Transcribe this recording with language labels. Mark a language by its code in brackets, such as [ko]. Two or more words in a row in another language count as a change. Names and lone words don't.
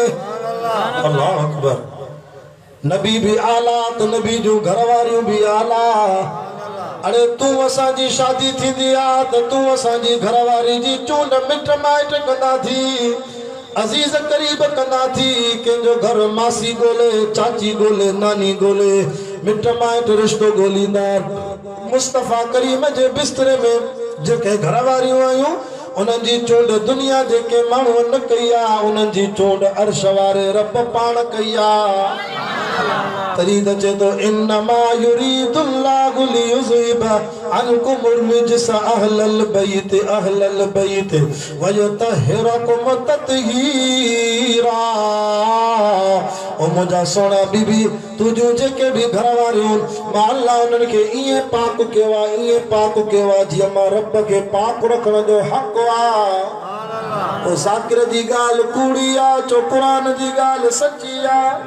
[ar] الله أكبر. [sd] नबी भी आला त नबी जूं घर वारियूं भी आला। अरे तू असांजी शादी थींदी आ त तू असांजी घरवारी जी चूंड मिट माइट कंदा थी, अजीज करीब कंदा थी। कंहिंजो घर मासी गोले, चाची गोले, नानी गोले, मिट माइट रिश्तो गोलींदा। मुस्तफा करीम जे बिस्तरे में जेके घरवारियूं आयूं उन्हनि जी चूंड दुनिया जेके माण्हू न कई आ, उन्हनि जी चूंड अर्श वारे रब पाण कई आ। तरीद चेतो [ar] إنما يريد الله ليذهب عنكم رجس أهل البيت ويطهركم تطهيرا. [sd] ओ मुंहिंजा सोना बीबी तुझूं जेके भी घर वारियूं मां अल्लाह उन्हनि खे ईअं पाक कयो आहे, ईअं पाक कयो आहे जीअं मां रब खे पाक रखण जो हक़ आहे। ओ ज़ाकिर जी ॻाल्हि कूड़ी आहे, चो क़ुरान जी ॻाल्हि सची आहे।